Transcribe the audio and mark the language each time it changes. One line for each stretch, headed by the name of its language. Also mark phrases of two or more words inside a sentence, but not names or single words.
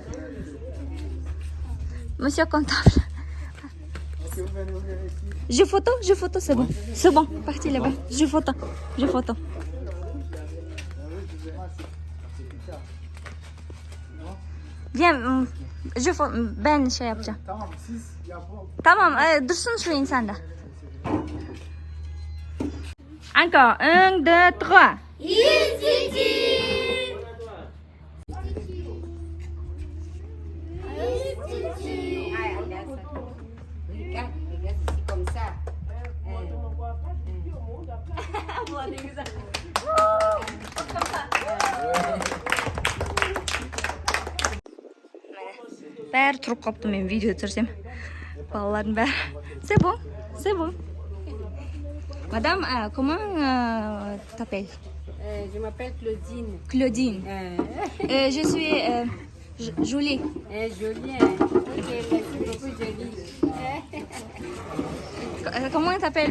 French: Monsieur comptable. Je photo, c'est bon, parti là-bas. Je photo. Viens,
Turkish: ben şey yapacağım. Tamam, siz yapın. Tamam, dursun şu insanda.
French: Encore, 1, 2, 3. Regarde, comme ça.
Kazakh: Бәрі тұрып қапты, мен видео түсірсем. Балалардың бәрі.
French: C'est bon. Madame, comment t'appelles? Je m'appelle Claudine. Claudine. Je suis Julie. Jolie. Ok, merci beaucoup, Jolie. Comment t'appelles?